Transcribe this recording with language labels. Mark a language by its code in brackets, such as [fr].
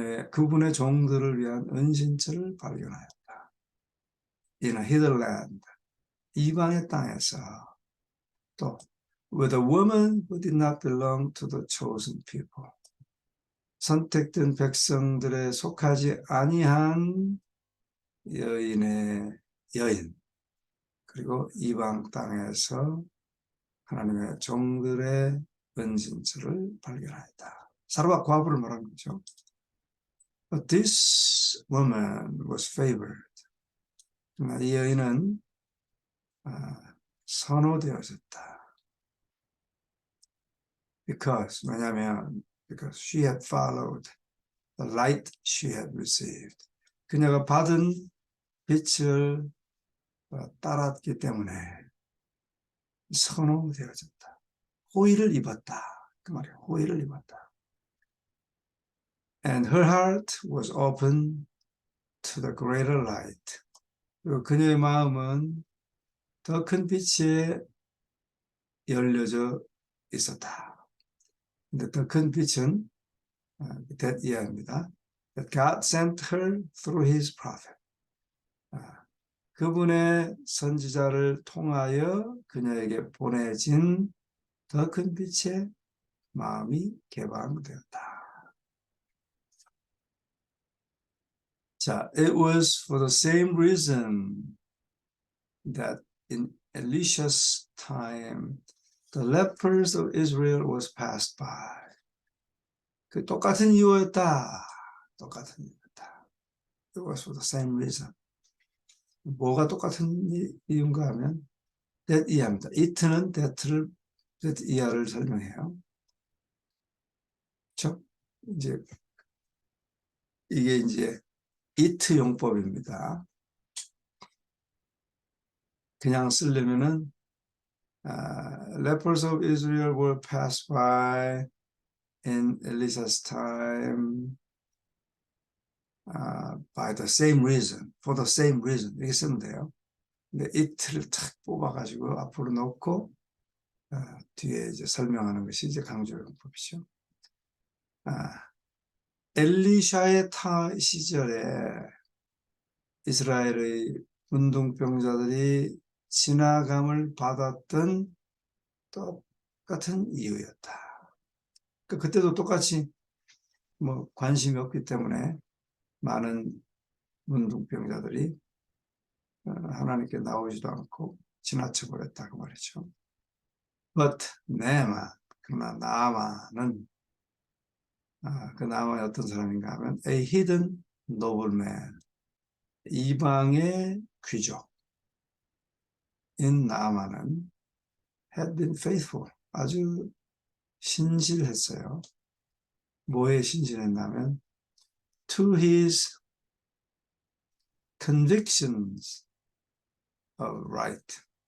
[ko] 그분의 종들을 위한 은신처를 발견하였다. [en] In a hidden land. [ko] 이방의 땅에서. [en] 또 with a woman who did not belong to the chosen people. [ko] 선택된 백성들에 속하지 아니한 여인. 그리고 이방 땅에서 하나님의 종들의 은신처를 발견하였다. 사르밧 과부를 말하는 거죠. [en] But this woman was favored. [ko] 이 여인은 선호되어졌다. 왜냐하면 [en] because she had followed the light she had received. [ko] 그녀가 받은 빛을 따랐기 때문에 선호되어졌다. 호의를 입었다. 그 말이에요. 호의를 입었다. [en] And her heart was open to the greater light. [ko] 그리고 그녀의 마음은 더 큰 빛에 열려져 있었다. 근데 더 큰 빛은 that 이하입니다. [en] That God sent her through his prophet. [ko] 그분의 선지자를 통하여 그녀에게 보내진 더 큰 빛의 마음이 개방되었다. [en] 자, it was for the same reason that in Elisha's time the lepers of Israel was passed by. [ko] 그 똑같은 이유였다. 똑같은 이유였다. [en] It was for the same reason. [ko] 뭐가 똑같은 이유인가 하면 that 이하입니다. it는 that 이하를 설명해요. 그렇죠? 이게 이제 it 용법입니다. 그냥 쓰려면은 [en] lepers of Israel were passed by in Elisha's time by the same reason, for the same reason [ko] 이렇게 쓰면 돼요. 근데 it를 탁 뽑아가지고 앞으로 넣고 뒤에 이제 설명하는 것이 이제 강조용법이죠. 엘리샤의 시절에 이스라엘의 문둥병자들이 지나감을 받았던 똑같은 이유였다. 그때도 똑같이 뭐 관심이 없기 때문에 많은 문둥병자들이 하나님께 나오지도 않고 지나쳐 버렸다고 말이죠. But 그러나 나아만은 그 나아만이 어떤 사람인가 하면 [en] a hidden nobleman. [ko] 이방의 귀족인 나아만은 [en] had been faithful. [ko] 아주 신실했어요. 뭐에 신실했냐면 [en] to his convictions of right.